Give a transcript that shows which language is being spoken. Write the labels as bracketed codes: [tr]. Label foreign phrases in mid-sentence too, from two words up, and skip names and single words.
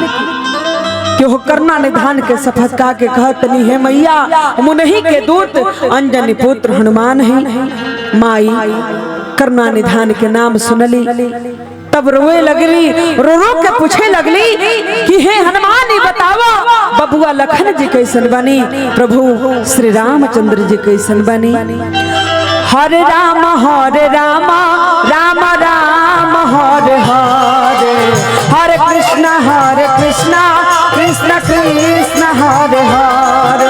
[bho] क्यों करना निधान के शपथ का के कहत नहीं है मैया, मुनहि के दूत अंजनी पुत्र हनुमान है। माई करना निधान के नाम सुनली तब रोए लगली, रो रो के पूछे लगली कि हे हनुमान ही बतावा बबुआ लखन जी कैसन बनी, प्रभु श्री रामचंद्र जी कैसन बनी। [sa] हरे राम राम राम हरे हरे, हरे कृष्ण कृष्ण कृष्ण हरे हरे।